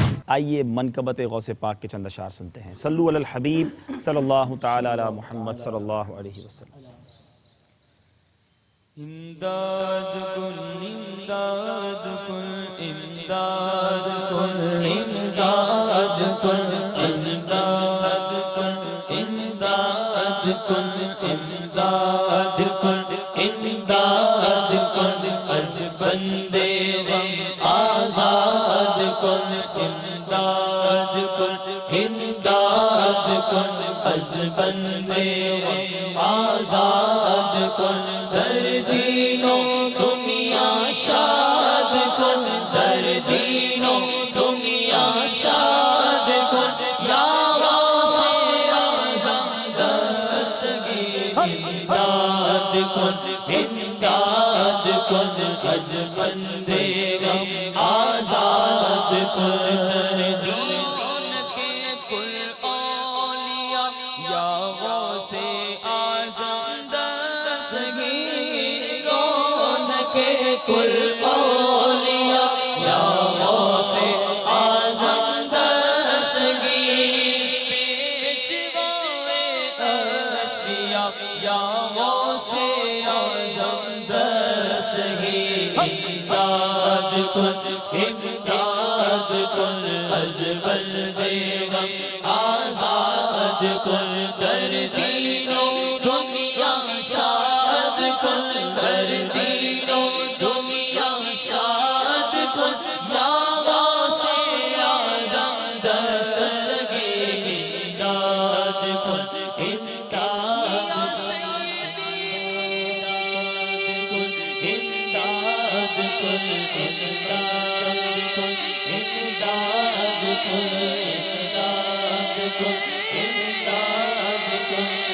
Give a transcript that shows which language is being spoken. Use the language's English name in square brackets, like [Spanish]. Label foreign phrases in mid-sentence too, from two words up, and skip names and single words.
[Urdu] آئیے منقبت غوث پاک کے چند اشعار سنتے ہیں۔ [Arabic] صلو علی الحبیب صلی اللہ تعالی علی محمد صلی اللہ علیہ وسلم۔ [Persian] امداد کن امداد کن امداد کن امداد کن امداد کن امداد کن امداد کن امداد کن از بندے غم آزاد کن امداد کن امداد کن از بندے غم آزاد کن در دین و دنیا شاد کن در دین و دنیا شاد کن یا غوث اعظم دستگیر امداد کن امداد کن از بندے غم آزاد کن در دین کے کل اولیاء یا غوث اعظم کل اولیاء یا غوث اعظم دستگیر پیشوائے اصفیاء یا غوث اعظم دستگیر امداد کن امداد کن از بندے غم آزاد کن در دین و دنیا شاد کن در دین و دنیا شاد کن یا غوث اعظم دستگیر امداد کن امداد امداد کن امداد کن امداد کن امداد کن امداد کن